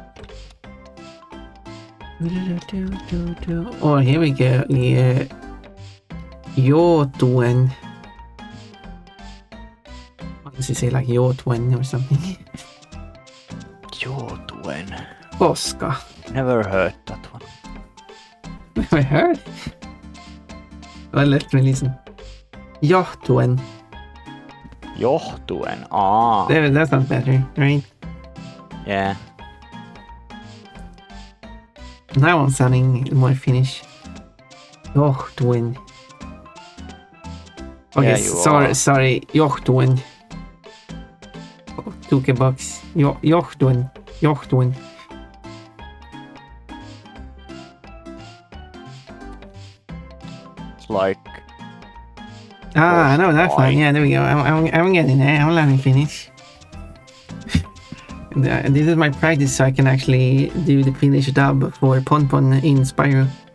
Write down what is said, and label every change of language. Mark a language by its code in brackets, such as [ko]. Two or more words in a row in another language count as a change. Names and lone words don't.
[en] Oh, here we go. Yeah. Joutuen. What does it say, like joutuen or something? Joutuen. Koska. Never heard that one. Never heard? Well, let me listen. Johtuen. Johtuen. That sounds better, right? Yeah. That one's sounding more Finnish. Johtuen. Okay, Yeah, sorry. Johtuen. 2 bucks. Johtuen. It's like... I know that one. Yeah, there we go. I'm getting there. I'm learning Finnish. This is my practice so I can actually do the Finnish dub for Ponpon in Spyro.